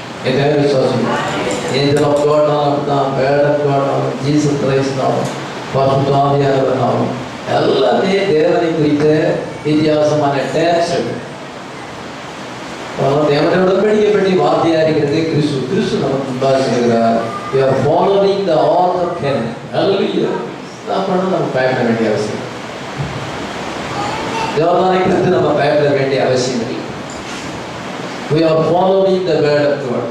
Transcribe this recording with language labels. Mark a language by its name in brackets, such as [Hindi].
[Tamil] எதாவது விசுவாசம் angel of காட்னாலும் தான், வேர்ட் ஆஃப் காட்னாலும், ஜீசஸ் கிரைஸ்ட்னாலும், பசுத்தாவியானவர்னாலும் எல்லாமே தேவனை குறித்த வித்தியாசமான டேக்ஸ். தேவனுடைய உடன்படிக்கை பற்றி வார்த்தையா இருக்கிறது கிறிஸ்து நமக்கு முன்பாக செய்கிறார். [English] We are following the author of heaven. Hallelujah. [Tamil] நம்ம பயப்பட வேண்டிய அவசியம், தேவனை குறித்து நம்ம பயப்பட வேண்டிய அவசியம் இல்லை. [English] We are following the word of God.